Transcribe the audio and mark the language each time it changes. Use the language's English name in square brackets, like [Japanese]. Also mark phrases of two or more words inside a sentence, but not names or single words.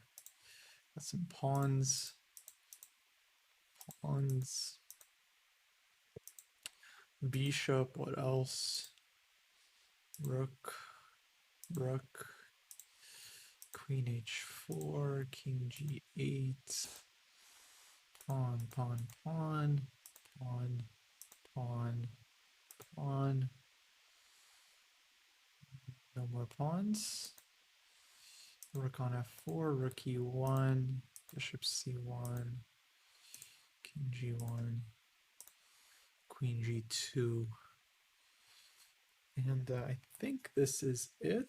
[English] Got some pawns. Pawns. Bishop, what else? Rook. Rook. Queen h4, king g8. Pawn, pawn, pawn. Pawn, pawn, pawn. No more pawns. Rook on f4, rook e1, bishop c1, king g1, queen g2. And I think this is it.